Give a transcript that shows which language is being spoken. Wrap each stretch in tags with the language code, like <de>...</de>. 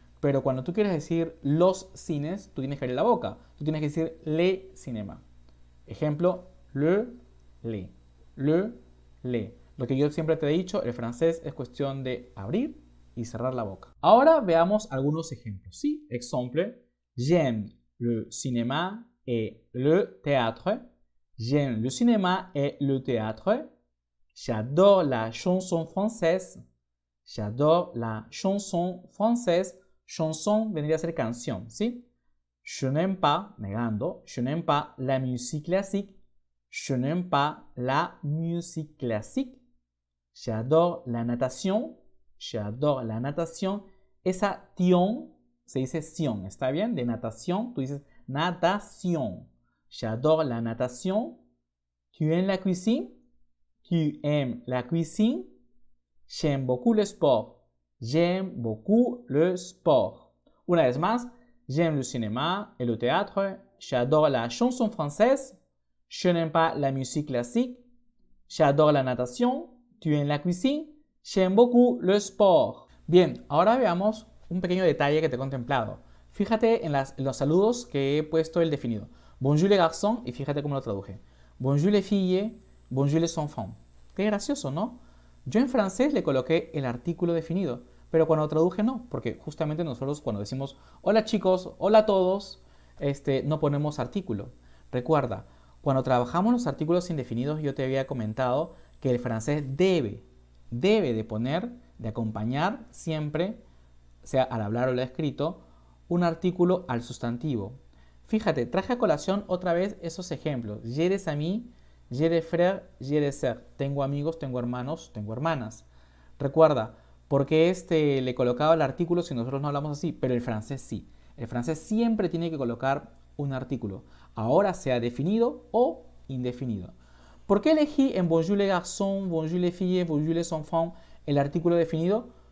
<es>Pero cuando tú quieres decir los cines, tú tienes que abrir la boca. Tú tienes que decir le cinéma. Ejemplo, le. Lo que yo siempre te he dicho, el francés es cuestión de abrir y cerrar la boca. Ahora veamos algunos ejemplos.</es> <fr>Sí, exemple, j'aime le cinéma et le théâtre. J'aime le cinéma et le théâtre. J'adore la chanson française. J'adore la chanson française.</fr> <es>Chanson vendría a ser canción, ¿sí?</es> <fr>Je n'aime pas, negando, je n'aime pas la musique classique. Je n'aime pas la musique classique. J'adore la natation. J'adore la natation.</fr> <es>Esa tion se dice sion, ¿está bien? De natación, tú dices natation.</es> <fr>J'adore la natation. Tu aimes la cuisine? Tu aimes la cuisine? J'aime beaucoup le sport. J'aime beaucoup le sport.</fr> <es>Una vez más,</es> <fr>j'aime le cinéma et le théâtre. J'adore la chanson française. Je n'aime pas la musique classique. J'adore la natation. Tu aimes la cuisine. J'aime beaucoup le sport.</fr> <es>Bien, ahora veamos un pequeño detalle que te he contemplado. Fíjate en los saludos que he puesto el definido.</es> <fr>Bonjour les garçons,</fr> <es>y fíjate cómo lo traduje.</es> <fr>Bonjour les filles, bonjour les enfants.</fr> <es>Qué gracioso, ¿no? Yo en francés le coloqué el artículo definido, pero cuando traduje no, porque justamente nosotros cuando decimos hola chicos, hola a todos, no ponemos artículo. Recuerda, cuando trabajamos los artículos indefinidos yo te había comentado que el francés debe de poner, de acompañar siempre, sea al hablar o al escrito, un artículo al sustantivo. Fíjate, traje a colación otra vez esos ejemplos.</es> <fr>J'ai des amis, j'ai des frères, j'ai des sœurs.</fr> <es>Tengo amigos, tengo hermanos, tengo hermanas. Recuerda, porque le colocaba el artículo si nosotros no hablamos así, pero el francés sí. El francés siempre tiene que colocar un artículo, ahora sea definido o indefinido. ¿Por qué elegí en</es> <fr>bonjour les garçons, bonjour les filles, bonjour les enfants</fr> <es>el artículo definido?</es>